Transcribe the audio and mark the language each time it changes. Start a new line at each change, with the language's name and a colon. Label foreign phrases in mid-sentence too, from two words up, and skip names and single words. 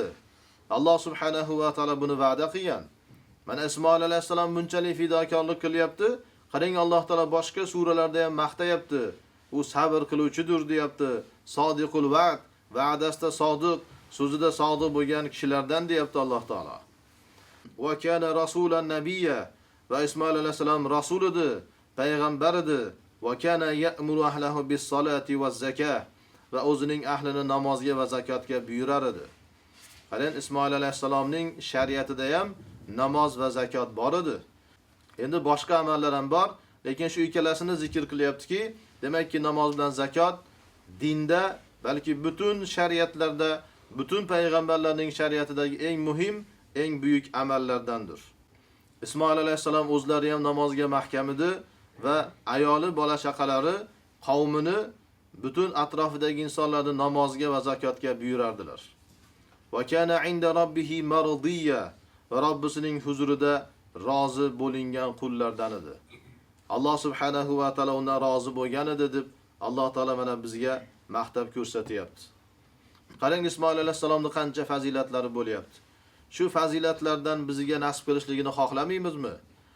Uzbek: Alloh
Arabic: سبحانه وتعالى
Uzbek: buni va'da qilgan. Mana Ismoil alayhisalom bunchalik fidokorlik qilyapti. Qarang, Alloh taolo boshqa suralarda ham maqtayapti. U sabr qiluvchidir deyapti.
Arabic: صادق الوعد,
Uzbek: va'dasida sodiq, so'zida sodiq bo'lgan kishilardan deyapti Alloh taolo.
Arabic: وكان رسولا نبيا,
Uzbek: va Ismoil alayhisalom rasul edi, payg'ambar edi.
Arabic: وكان يأمر أهله بالصلاة والزكاة,
Uzbek: va o'zining ahlini namozga va zakotga buyurar edi. Qarang, Ismoil alayhisalomning shariatida ham namoz va zakot bor edi. Endi boshqa amallar ham bor, lekin shu ikkalasini zikr qilyaptiki, demakki namoz bilan zakot dinda, balki butun shariatlarda, butun payg'ambarlarning shariatidagi eng muhim, eng buyuk amallardandir. Ismoil alayhisalom o'zlari ham namozga mahkam edi va ayoli, bola chaqalari qavmini, butun atrofidagi insonlarni namozga va zakotga buyurardilar.
Arabic: وكان عند ربه مرضيا,
Uzbek: va Robbisining huzurida rozi bo'lingan qullardan edi. Alloh
Arabic: سبحانه وتعالى
Uzbek: undan rozi bo'lgan edi deb Alloh taolo mana bizga maqtab ko'rsatyapti. Qarang, Ismoil alayhisalomning qancha fazilatlari bo'lyapti. Shu fazilatlardan bizga nasib qilishligini xohlamaymizmi?